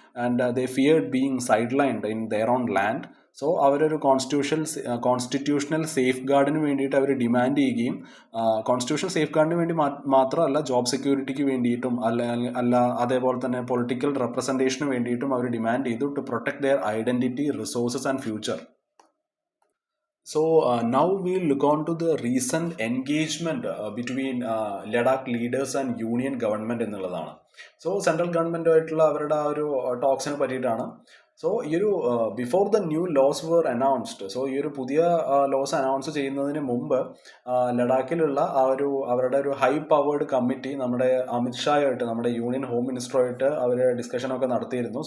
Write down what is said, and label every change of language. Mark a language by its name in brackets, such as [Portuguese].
[English] And they feared being sidelined in their own land. [Malayalam] So അവരൊരു constitutional safe ഗാർഡിന് വേണ്ടിയിട്ട് അവർ demand ചെയ്യുകയും, constitutional safe ഗാർഡിന് വേണ്ടി മാത്രമല്ല, job സെക്യൂരിറ്റിക്ക് വേണ്ടിയിട്ടും അല്ല അതേപോലെ തന്നെ പൊളിറ്റിക്കൽ റെപ്രസെൻറ്റേഷന് വേണ്ടിയിട്ടും അവർ ഡിമാൻഡ് ചെയ്തു [English] To protect their identity, resources and future. So now we'll look on to the recent engagement between Ladakh leaders and union government [Malayalam] എന്നുള്ളതാണ്. സോ സെൻട്രൽ ഗവൺമെൻറ്റുമായിട്ടുള്ള അവരുടെ ആ ഒരു ടോക്സിനെ പറ്റിയിട്ടാണ്. സോ ഈ ഒരു [English] before the new laws were announced, [Malayalam] so ഈ ഒരു പുതിയ ലോസ് അനൗൺസ് ചെയ്യുന്നതിന് മുമ്പ് ലഡാക്കിലുള്ള അവരുടെ ഒരു ഹൈ പവേർഡ് കമ്മിറ്റി നമ്മുടെ അമിത്ഷായായിട്ട്, നമ്മുടെ യൂണിയൻ ഹോം മിനിസ്റ്ററുമായിട്ട് അവർ ഡിസ്കഷനൊക്കെ നടത്തിയിരുന്നു.